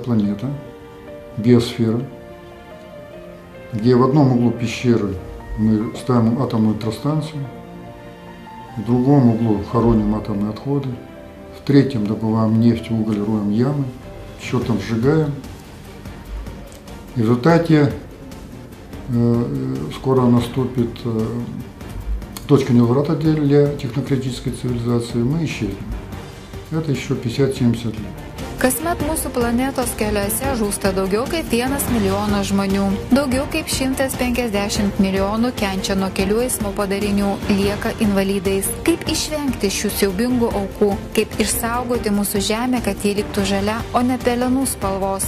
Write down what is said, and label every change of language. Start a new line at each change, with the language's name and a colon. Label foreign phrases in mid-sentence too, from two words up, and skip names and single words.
Russian: планета, биосфера, где в одном углу пещеры мы ставим атомную электростанцию, в другом углу хороним атомные отходы, в третьем добываем нефть, уголь, роем ямы, еще там сжигаем. И в результате скоро наступит точка невозврата для технократической цивилизации, мы исчезнем. Это еще 50-70 лет.
Lithuanian: Kasmet mūsų planetos keliuose žūsta daugiau kaip 1 milijonas žmonių. Daugiau kaip 150 milijonų kenčia nuo kelių eismo padarinių, lieka invalidais. Kaip išvengti šių siaubingų aukų? Kaip išsaugoti mūsų žemę, kad ji liktų žalia, o ne pelenų spalvos?